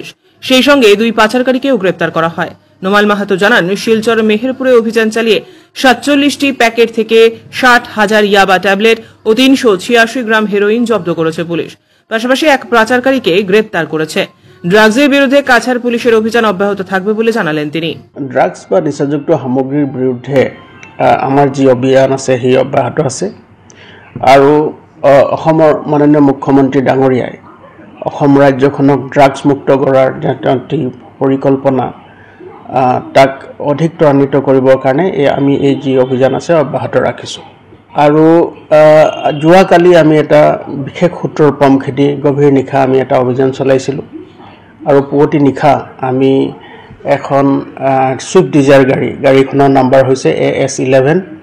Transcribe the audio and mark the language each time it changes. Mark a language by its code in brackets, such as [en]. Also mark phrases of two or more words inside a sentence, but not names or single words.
[bn] সেই সঙ্গে 2 পাচারকারীকেও গ্রেপ্তার করা হয়। নোমাল মাহাতো জানান, শিলচর মেহেরপুরে অভিযান চালিয়ে 47টি প্যাকেট থেকে 60,000 ইয়াবা ট্যাবলেট ও 386 গ্রাম হেরোইন জব্দ করেছে পুলিশ। পাশাপাশি এক পাচারকারীকে গ্রেপ্তার করেছে। ড্রাগসের বিরুদ্ধে কাছাড় পুলিশের অভিযান অব্যাহত থাকবে বলে জানালেন তিনি। [as] ড্রাগস বা নিচাযুক্ত সামগ্রীর বিরুদ্ধে আমাৰ যি অভিযান আছে সেই অব্যাহত আছে আৰু অসমৰ মাননীয় মুখ্যমন্ত্ৰী ডাঙৰীয়াই অসম ৰাজ্যখনক ড্ৰাগছ মুক্ত কৰাৰ যি পৰিকল্পনা তাক অধিক ত্বৰান্বিত কৰিবৰ কাৰণে আমি এই যি অভিযান আছে অব্যাহত ৰাখিছোঁ আৰু যোৱাকালি আমি এটা বিশেষ সূত্ৰৰ পম খেদি গভীৰ নিশা আমি এটা অভিযান চলাইছিলোঁ আৰু পুৱতি নিশা আমি এখন ছুইফ্ট ডিজায়াৰ গাড়ীখনৰ নাম্বাৰ হৈছে AS11